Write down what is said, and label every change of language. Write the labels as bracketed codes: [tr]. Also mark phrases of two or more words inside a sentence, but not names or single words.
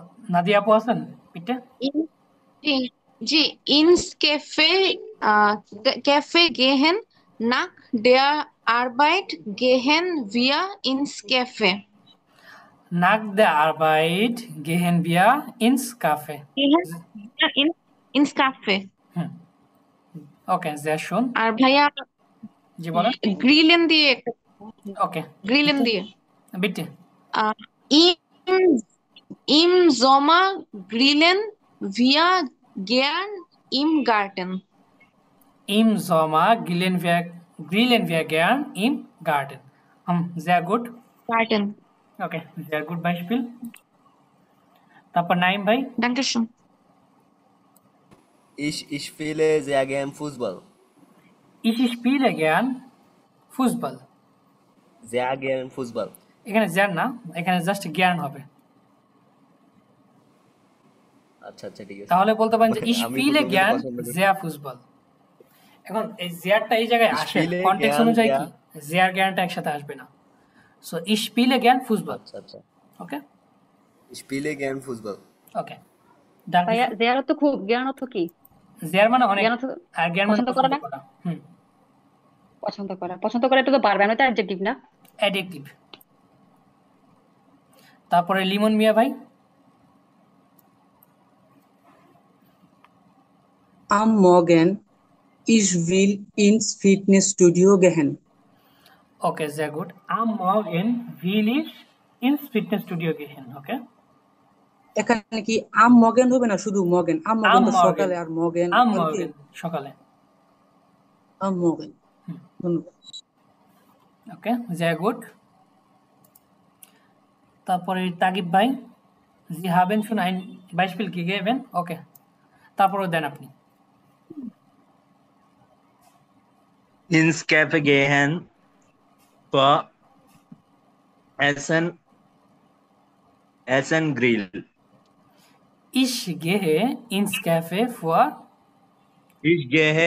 [bn] নাদিয়া আপু আছেন পিঠে? [de] In- [bn] জি জি, [de] ins Café gehen nach der Arbeit gehen wir ins Café. Nach der Arbeit gehen wir ins Café. Gehen wir ins Café. [bn] হুম, ওকে, [de] sehr schön. [bn] আর ভাইয়া জি বলেন। গ্রিলেন দিয়ে ওকে, গ্রিলেন দিয়ে [de] bitte. Im, im Sommer grillen wir gern im Garten. Im Sommer grillen wir gern im Garten. Sehr gut. Garten. Okay, sehr gut Beispiel. [bn] তারপর নাইম ভাই। [de] Dankeschön. Ich spiele sehr gern Fußball. Ich spiele gern Fußball. Sehr gern Fußball. [bn] এখানে জ্ঞান না, এখানে জাস্ট জ্ঞান হবে। আচ্ছা আচ্ছা ঠিক আছে। তাহলে বলতে পারেন যে আমি [de] ich [bn] ফুটবল [de] spiele [bn] খেলতে [de] gern [bn] পছন্দ করি। [de] sehr Fußball। [bn] এখন এই জিয়ারটা এই জায়গায় আসে, [de] spiele [bn] কনটেক্সট [de] gern, [bn] অনুযায়ী [de] ja. [bn] কি জিয়ার জ্ঞানটা একসাথে আসবে না। [de] সো ich spiele gern Fußball. [bn] আচ্ছা আচ্ছা। ওকে [de] Ich spiele gern Fußball. [bn] ওকে। ভাইয়া জিয়ার অর্থ খুব, জ্ঞান অর্থ কি? জিয়ার মানে অনেক, জ্ঞান অর্থ আর জ্ঞান মানে পছন্দ করা পছন্দ না? করা। হুম, পছন্দ করা এটা তো পারবে না, এটা অ্যাডজেক্টিভ না? অ্যাডজেক্টিভ। তারপরে লিমন মিয়া ভাই। [de] Am Morgen, ich will ins Fitnessstudio gehen. Okay, sehr gut. Am Morgen will ich ins Fitnessstudio gehen. Okay. [bn] এখানে কি [de] am Morgen [bn] হবে না, শুধু morgen? [de] am Morgen [bn] তো সকালে, আর morgen [de] Am Morgen সকালে। am Morgen। ধন্যবাদ। Okay, sehr gut. [bn] তারপরে তাগিব ভাই, [de] Sie haben schon ein Beispiel gegeben. Okay. [bn] তারপরে দেন আপনি। [de] Ins Café gehen für Essen Grill. Ich gehe ins Café für Ich gehe